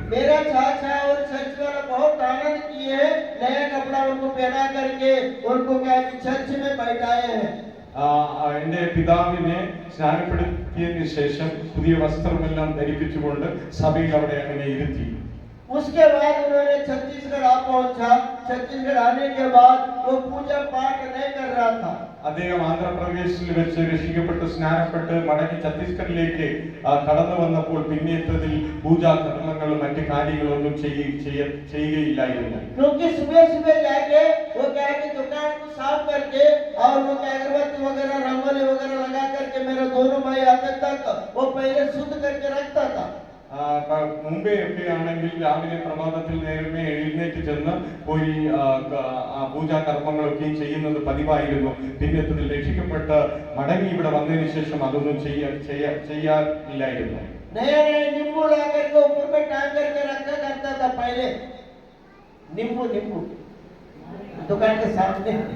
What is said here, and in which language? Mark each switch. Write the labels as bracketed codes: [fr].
[hi] मेरा चाचा और चर्च वाला बहुत आनंद किए, नया कपड़ा उनको पहना करके उनको क्या चर्च में बैठाए हैं। [ml] എന്റെ പിതാവിനെ സ്നാനപ്പെടുത്തിയതിനു ശേഷം പുതിയ വസ്ത്രമെല്ലാം ധരിപ്പിച്ചുകൊണ്ട് സഭയിൽ അവിടെ അങ്ങനെ ഇരുത്തി. [hi] उसके बाद उन्होंने छत्तीसगढ़ आ पहुंचा। छत्तीसगढ़ आने के बाद वो पूजा पाठ नहीं कर रहा था। [ml] അദ്ദേഹം ആന്ധ്രാപ്രദേശിൽ വെച്ച് രക്ഷിക്കപ്പെട്ട് സ്നാനപ്പെട്ട് മടങ്ങി ഛത്തീസ്ഗഡിലേക്ക് കടന്നു വന്നപ്പോൾ പിന്നീട്ടതിൽ പൂജാ കർമ്മങ്ങളും മറ്റു കാര്യങ്ങളൊന്നും ചെയ്യുകയില്ലായിരുന്നു. [hi] क्योंकि सुबह सुबह जाके वो क्या कि दुकान को साफ करके और वो अगरबत्ती वगैरह रंगोली वगैरह लगा करके मेरे दोनों भाई आते तक वो पहले शुद्ध करके रखता था। [ml] മുമ്പേ ഒക്കെ ആണെങ്കിൽ രാവിലെ പ്രഭാതത്തിൽ നേരമേ എഴുന്നേറ്റ് ചെന്ന് പോയി പൂജാ കർമ്മങ്ങളൊക്കെയും ചെയ്യുന്നത് പതിവായിരുന്നു. പിന്നത്തിൽ രക്ഷിക്കപ്പെട്ട് മടങ്ങി ഇവിടെ വന്നതിന് ശേഷം അതൊന്നും ചെയ്യാറില്ലായിരുന്നു. [hi] नींबू ला करके ऊपर में टांग करके रखा करता था पहले, नींबू दुकान के सामने।